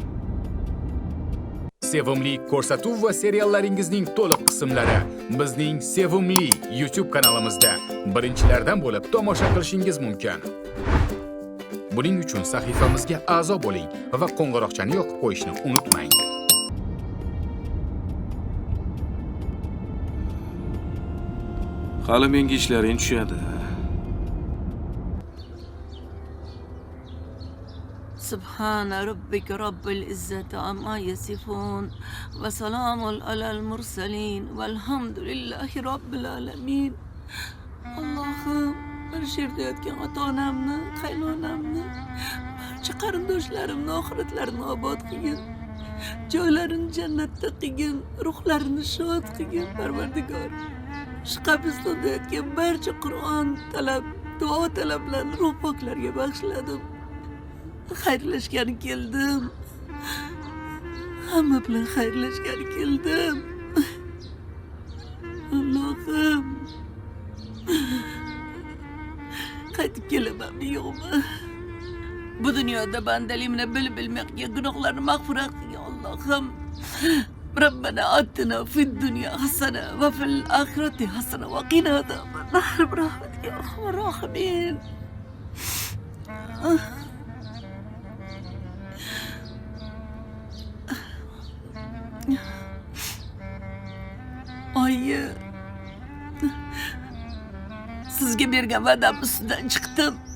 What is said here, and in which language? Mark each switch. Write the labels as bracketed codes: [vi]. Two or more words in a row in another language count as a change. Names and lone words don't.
[uz] Sevimli ko'rsatuv va seriallaringizning to'liq qismlari bizning Sevimli YouTube kanalimizda birinchilardan bo'lib tomosha qilishingiz mumkin. Buning uchun sahifamizga a'zo bo'ling va qo'ng'iroqchani yoqib qo'yishni unutmang. Hali menga ishlaring tushadi. [ar] سبحان ربك رب العزة عما يصفون وسلام على المرسلين والحمد لله رب العالمين. [uz] Allohim, bir yerda yotgan ota-onamni, qaynonamni, barcha qarindoshlarimni oxiratlarini obod qilgin. Joylarini jannatda qilgin, ruhlarini shod qilgin, Parvardigor. Shu qabristonda yotgan barcha Qur'on talab, duo talablarni ruh poklarga bag'ishladim. Xayrlashgani keldim. Hamma bilan xayrlashgani keldim. Allohim. Qaytib kelamanmi yo'qmi? Bu dunyoda bandaligimni bilib bilmay qilgan gunohlarni mag'firat qilgin Allohim. [ar] ربنا آتنا في الدنيا حسنة وفي الآخرة حسنة وقنا عذاب النار برحمتك يا أرحم الراحمين. [uz] Oyi, sizga bergan va'dam ustidan chiqdim.